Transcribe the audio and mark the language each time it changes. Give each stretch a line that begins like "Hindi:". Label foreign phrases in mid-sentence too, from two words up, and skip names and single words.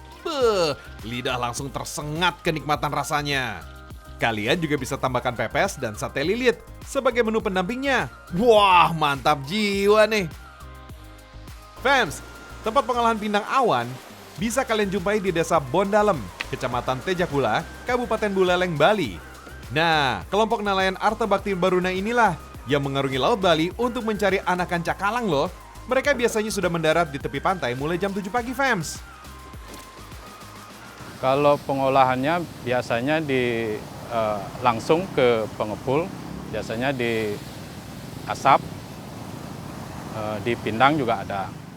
Indonesian: Lidah langsung tersengat kenikmatan rasanya. Kalian juga bisa tambahkan pepes dan sate lilit sebagai menu pendampingnya. Wah, mantap jiwa nih. Fams, tempat pengolahan pindang awan bisa kalian jumpai di Desa Bondalem, Kecamatan Tejakula, Kabupaten Buleleng, Bali. Nah, kelompok nelayan Arta Bakti Baruna inilah yang mengarungi Laut Bali untuk mencari anakan cakalang loh. Mereka biasanya sudah mendarat di tepi pantai mulai jam 7 pagi, fams. Kalau pengolahannya biasanya langsung ke pengepul, biasanya di asap, di pindang juga ada.